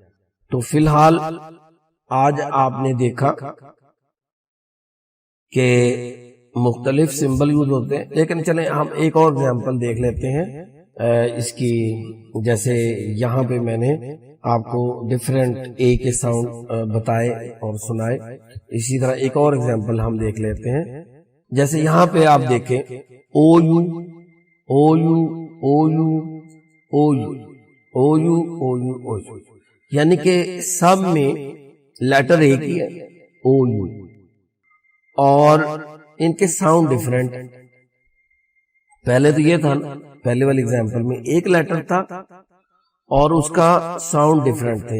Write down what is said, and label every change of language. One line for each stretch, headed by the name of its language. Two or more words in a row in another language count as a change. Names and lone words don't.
Urdu: تو فی الحال آج آپ نے دیکھا کہ مختلف
English: symbol use
Urdu: ہوتے ہیں، لیکن چلیں ہم ایک اور ایگزامپل دیکھ لیتے ہیں اس کی. جیسے یہاں پہ میں نے آپ کو
English: different A
Urdu: کے ساؤنڈ بتائے اور سنائے، اسی طرح ایک اور ایگزامپل ہم دیکھ لیتے ہیں. جیسے یہاں پہ آپ دیکھیں او یو او یو او یو او یو او یو او یو او یو، یعنی کہ سب میں لیٹر ایک ہی ہے او یو، اور ان کے ساؤنڈ ڈیفرنٹ. پہلے تو یہ تھا پہلے والی ایگزامپل میں ایک لیٹر تھا اور اس کا ساؤنڈ ڈیفرنٹ تھے.